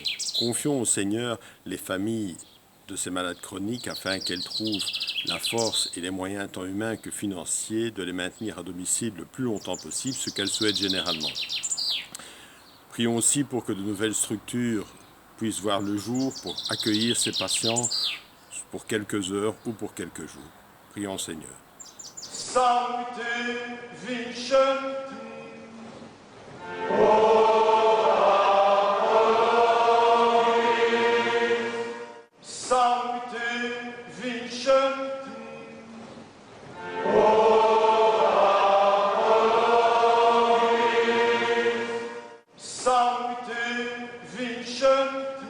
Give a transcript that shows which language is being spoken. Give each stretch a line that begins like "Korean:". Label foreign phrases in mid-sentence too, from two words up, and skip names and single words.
French: Confions au Seigneur les familles de ces malades chroniques afin qu'elles trouvent la force et les moyens tant humains que financiers de les maintenir à domicile le plus longtemps possible, ce qu'elles souhaitent généralement. Prions aussi pour que de nouvelles structures puissent voir le jour pour accueillir ces patients pour quelques heures ou pour quelques jours. Prions Seigneur.
Latin: Sancte vincent. Sancte vincent. Sancte vincent.